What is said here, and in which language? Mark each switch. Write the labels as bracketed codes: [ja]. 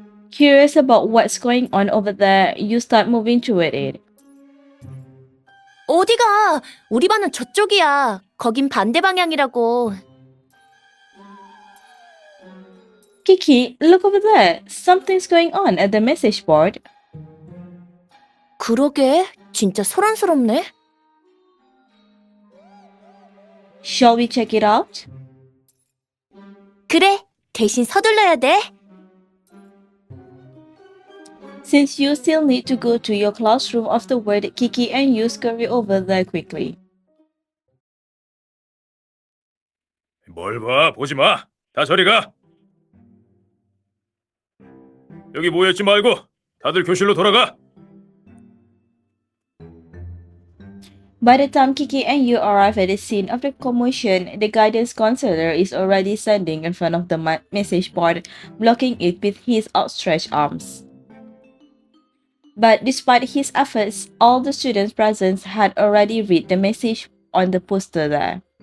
[en] Curious about what's going on over there, you start moving toward it. [ko] 어디가? 우리 반은 저쪽이야. 거긴 반대 방향이라고. [en] Kiki, look over there. Something's going on at the message board. [ko] 그러게, 진짜 소란스럽네. [en] Shall we check it out? [ko] 그래, 대신 서둘러야 돼. [en] Since you still need to go to your classroom afterward, Kiki and you scurry over there quickly. [ko] 뭘 봐, 보지 마. 다 저리 가. 여기 모여있지 말고 다들 교실로 돌아가. [en] By the time Kiki and you arrive at the scene of the commotion, the guidance counselor is already standing in front of the message board, blocking it with his outstretched arms. But despite his efforts, all the students present had already read the message on the poster there.